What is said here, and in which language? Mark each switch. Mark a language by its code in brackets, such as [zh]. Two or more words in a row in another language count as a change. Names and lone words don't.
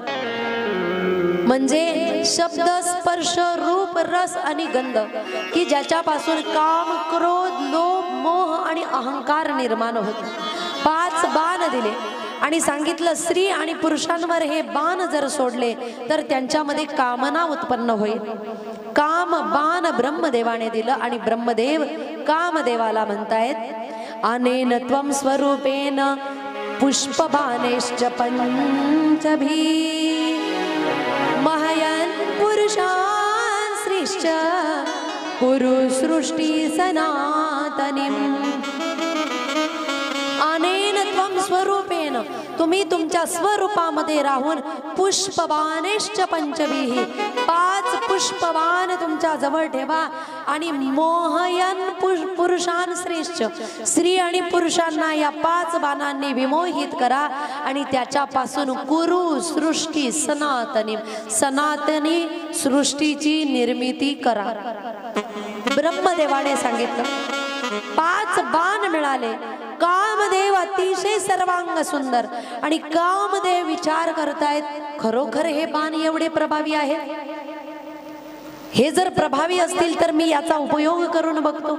[mr] म्हणजे शब्द, स्पर्श, रूप, रस आणि गंध की ज्याच्यापासून काम, क्रोध, लोभ, मोह आणि अहंकार निर्माण होतो। 5 बाण दिले आणि सांगितलं स्त्री आणि पुरुषांवर हे बाण जर सोडले तर त्यांच्यामध्ये कामना उत्पन्न होईल। काम बाण ब्रह्मदेवाने दिलं आणि ब्रह्मदेव कामदेवाला म्हणतायत [sa] अनेन त्वं स्वरूपेन पुष्पबाणेश्च पंचभी महयन् पुरुषान् श्रीश्च कुरु सृष्टि सनातनीम्। अनेन त्वं स्वरूपेन, [mr] तुम्ही तुमच्या स्वरूपामध्ये राहून [sa] पुष्पबाणेश्च पंचभिः [mr] 5 पुष्पबाण तुमच्या जवळ ठेवा आणि [sa] मोहयन पुरुषान् श्रेष्ठ, [mr] स्त्री आणि पुरुषांना या 5 बाणांनी विमोहित करा आणि त्याच्यापासून [sa] कुरु सृष्टी सनातनी, [mr] सनातनी सृष्टीची निर्मिती करा। ब्रह्मदेवाने सांगितलं 5 बाण मिळाले। कामदेव अतिशय सर्वांग सुंदर आणि कामदेव विचार करतायत खरोखर हे बाण एवढे प्रभावी आहेत? हे जर प्रभावी असतील तर मी याचा उपयोग करून बघतो।